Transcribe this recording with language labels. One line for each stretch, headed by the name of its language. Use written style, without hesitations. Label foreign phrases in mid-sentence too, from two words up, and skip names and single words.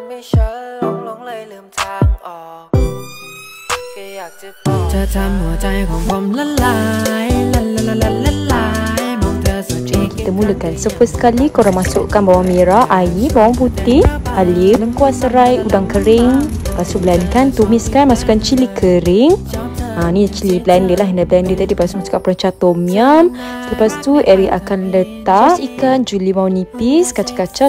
Thai: ฉันหลงเลยลืมทางออกแค่อยากจะบอกเธอทำหัวใจของผมละลายละลายมองเธอสุดที่
Malay: Kita mulakan.
English: So first
Malay: sekali korang masukkan bawang merah, air, bawang putih, halia, lengkuas serai, udang kering. Lepas tu blendkan, tumiskan, masukkan cili kering. Ni cili blender lah, yang dah blender tadi. Lepas tu masukkan perenca tom yum. Lepas tu Eric akan letak ikan, jus limau nipis, kacang-kacang.